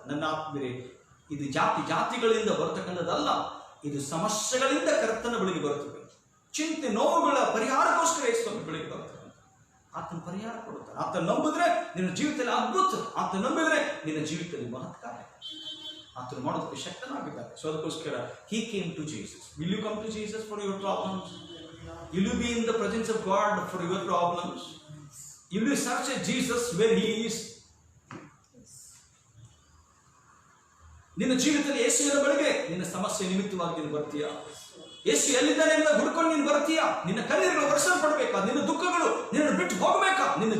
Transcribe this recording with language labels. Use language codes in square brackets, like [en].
[kn] ನನ್ನ ಆತ್ಮೀಯರೇ, ಇದು ಜಾತಿಗಳಿಂದ ಬರ್ತಕ್ಕಂಥದ್ದಲ್ಲ, ಇದು ಸಮಸ್ಯೆಗಳಿಂದ ಕರ್ತನ ಬಳಿಗೆ ಬರ್ತದೆ. ಚಿಂತೆ ನೋವುಗಳ ಪರಿಹಾರಕ್ಕೋಸ್ಕರ ಯೇಸುವಿನ ಬಳಿಗೆ ಬರ್ತದೆ. ಆತನ ಪರಿಹಾರ ಕೊಡುತ್ತಾರೆ. ಆತನ ನಂಬಿದ್ರೆ ನಿನ್ನ ಜೀವಿತದಲ್ಲಿ ಅದ್ಭುತ, ಆತನ ನಂಬಿದ್ರೆ ನಿನ್ನ ಜೀವಿತದಲ್ಲಿ ಮಹತ್ಕಾರ್ಯ ಆತನು ಮಾಡೋದಕ್ಕೆ ಶಕ್ತನಾಗಿದ್ದಾರೆ. ಸೊ ಅದಕ್ಕೋಸ್ಕರ [en] he came to Jesus. Will you come to Jesus for your problems? Will you be in the presence of God for your problems? Will you search Jesus where he is? [kn] ನಿನ್ನ ಜೀವಿತದಲ್ಲಿ ಯೇಸುವಿನ ಬಳಿಗೆ ನಿನ್ನ ಸಮಸ್ಯೆ ನಿಮಿತ್ತವಾಗಿ ನೀನು ಬರ್ತೀಯಾ? ಯೇಸು ಎಲ್ಲಿದ್ದಾನೆ ಅಂತ ಹುಡ್ಕೊಂಡು ನೀನು ಬರ್ತೀಯಾ? ನಿನ್ನ ಕಣ್ಣೀರುಗಳು ವರ್ಷಲ್ಪಡಬೇಕಾ? ನಿನ್ನ ದುಃಖಗಳು ನಿನ್ನ ಬಿಟ್ಟು ಹೋಗಬೇಕಾ?